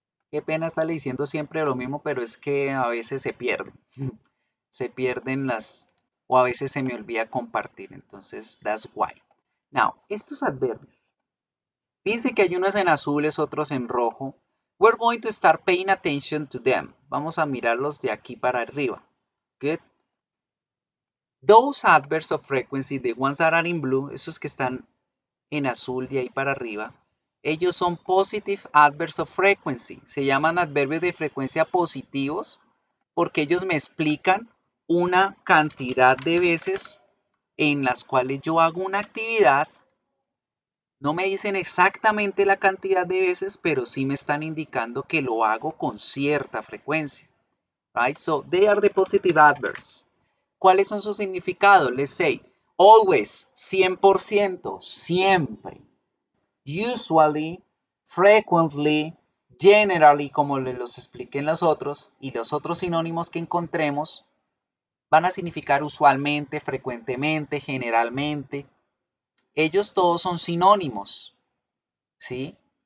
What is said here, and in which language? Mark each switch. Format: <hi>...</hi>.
<es>Qué pena estarle diciendo siempre lo mismo, pero es que a veces se pierden. Se pierden o a veces se me olvida compartir. Entonces,</es> <en>that's why. Now,</en> <es>estos adverbios. Fíjense que hay unos en azules, otros en rojo.</es> <en>We're going to start paying attention to them.</en> <es>Vamos a mirarlos de aquí para arriba.</es> <en>Good. Those adverbs of frequency, the ones that are in blue,</en> <es>esos que están en azul de ahí para arriba, Ellos son</es> <en>positive adverbs of frequency.</en> <es>Se llaman adverbios de frecuencia positivos porque ellos me explican una cantidad de veces en las cuales yo hago una actividad. No me dicen exactamente la cantidad de veces, pero sí me están indicando que lo hago con cierta frecuencia.</es> <en>Right? So, they are the positive adverbs.</en> <es>¿Cuáles son sus significados?</es> <en>Let's say, always, 100%,</en> <es>siempre.</es> <en>Usually, frequently, generally,</en> <es>como les los expliqué en los otros, y los otros sinónimos que encontremos, van a significar usualmente, frecuentemente, generalmente. Ellos todos son sinónimos, ¿sí?</es>